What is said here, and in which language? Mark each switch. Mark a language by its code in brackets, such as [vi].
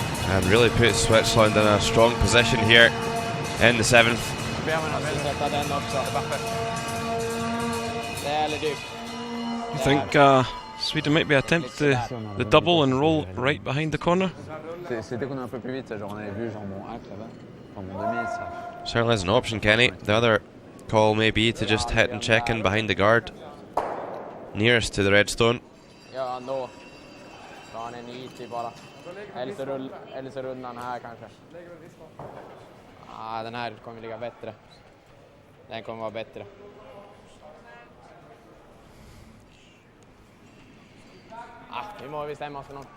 [en] And really puts Switzerland in a strong position here in the 7th. You think Sweden might be attempt the double and roll right behind the corner? [fr] C'était qu'on est un peu plus vite, genre on avait vu genre mon hack là-bas, enfin mon demi, ça. [en] Certainly is an option, Kenny. The other call may be to just hit and check in behind the guard nearest to the red stone. [sv] Ja, ändå. Dra han en IT bara. Eller så rullar han här kanske. Den här kommer ligga bättre. Den kommer vara bättre. Nu må vi bestämma oss för någon.